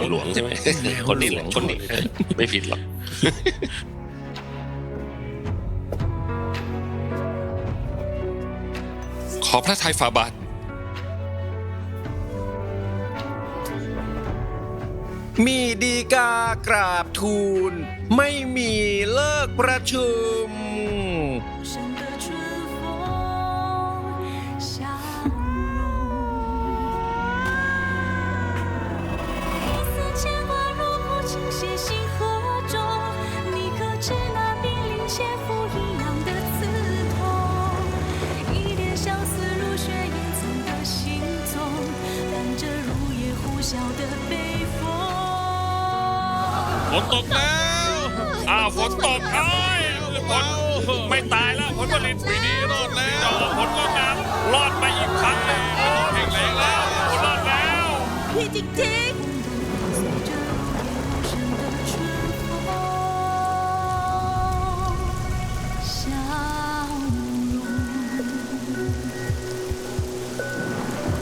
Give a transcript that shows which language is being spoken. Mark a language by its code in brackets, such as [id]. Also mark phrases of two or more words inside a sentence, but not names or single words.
[th] หลวงใช่ไหมคนนี้แหละคนนี้ไม่ผิดหรอก ขอพระทัยฝ่าบาท มีดีกากราบทูล ไม่มีเลิกประชุม [zh] 生的春风相融，一丝牵挂如瀑倾泻星河中，你可知那濒临切肤一样的刺痛？一点相思如雪掩藏的心踪，伴着如夜呼啸的北风。 [th] ฝนตกแล้วฝนตกเอ้ยฝนไม่ตายแล้วผลผลิตปีนี้รอดแล้วผลก็งามรอดไปอีกครั้งเลยแข็งแรงแล้วผลรอดแล้ว พี่จริง [zh] 随着如夜无声的春风相融。